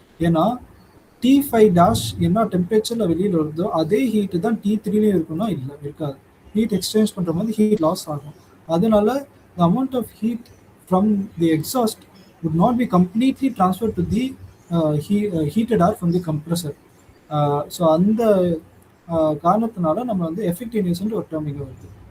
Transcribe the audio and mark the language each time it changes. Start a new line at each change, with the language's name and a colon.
Tamil: ஏன்னா T5 dash என்ன டெம்பரேச்சரில் வெளியில் வருதோ அதே ஹீட்டு தான் T3லேயும் இருக்குன்னா இல்லை இருக்காது. ஹீட் எக்ஸ்சேஞ்ச் பண்ணுற மாதிரி ஹீட் லாஸ் ஆகும்.
English: அதனால the amount of heat from the exhaust would not be completely transferred to the heated air from the compressor.
Tamil: So அந்த காரணத்தினால நம்ம வந்து எஃபெக்டிவ்னஸ்ன்ற ஒரு டேர்ம் இங்கே வருது.